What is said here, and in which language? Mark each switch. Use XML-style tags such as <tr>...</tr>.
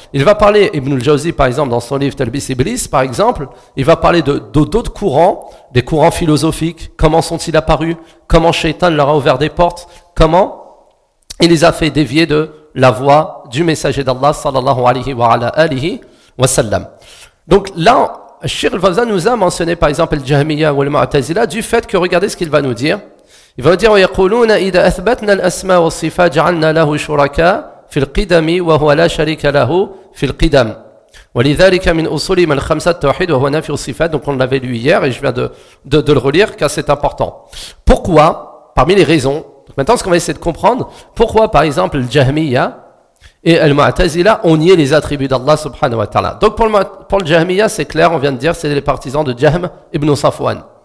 <fr>Il va parler, Ibn al-Jawzi, par exemple, dans son livre Talbis Iblis, par exemple, il va parler d'autres courants, des courants philosophiques, comment sont-ils apparus, comment Shaitan leur a ouvert des portes, comment il les a fait dévier de la voie du messager d'Allah, sallallahu alayhi wa ala alihi wa sallam. Donc là, Cheikh al-Fawzan nous a mentionné, par exemple, al-Jahmiya ou al-Mu'tazila, du fait que, regardez ce qu'il va nous dire. Il va dire</fr> <ar>ويقولون اذا اثبتنا الاسماء والصفات جعلنا له شركاء في القدم وهو لا شريك له في القدم ولذلك من اصول من الخمسه التوحيد وهو نفي الصفات.</ar> <fr>Donc on l'avait lu hier et je viens de le relire car c'est important. Pourquoi, parmi les raisons, maintenant ce qu'on va essayer de comprendre, pourquoi par exemple le Jahmiya et le Mu'tazila ont nié les attributs d'Allah subhanahu wa ta'ala. Donc pour le Jahmiya, c'est clair, on vient de dire, c'est les partisans de Jahm ibn Safwan.</fr>